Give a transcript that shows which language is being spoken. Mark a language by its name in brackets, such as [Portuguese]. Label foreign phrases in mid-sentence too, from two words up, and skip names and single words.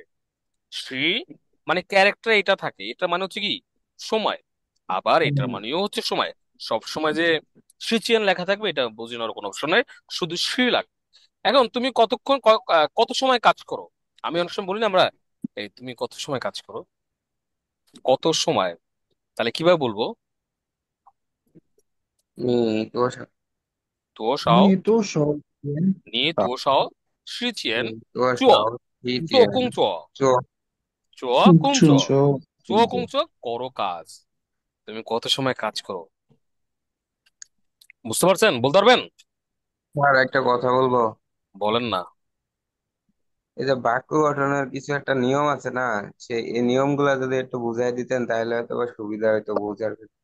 [Bangla] শ্রী মানে ক্যারেক্টার এটা থাকে, এটা মানে হচ্ছে কি সময়, আবার এটার মানেও হচ্ছে সময়। সব সময় যে শ্রীচিয়ান লেখা থাকবে এটা বোঝানোর কোনো অপশন নাই, শুধু শ্রী লাগবে। এখন তুমি কতক্ষণ কত সময় কাজ করো? আমি অনেক সময় বলি না আমরা, এই তুমি কত সময় কাজ করো, কত সময়, তাহলে কিভাবে বলবো? [Chinese] 你多少？多少，你多少钱你多少时间你多少做做一天工作，做？做工作，就做工作 [Bangla] করো কাজ। তুমি কত সময় কাজ করো? বুঝতে পারছেন? বলতে পারবেন? আর একটা কথা বলবো, বলেন না। এই যে বাক্য গঠনের কিছু একটা নিয়ম আছে না, এই নিয়মগুলা যদি একটু বুঝাই দিতেন তাহলে হয়তো বা সুবিধা হয়তো বোঝার ক্ষেত্রে।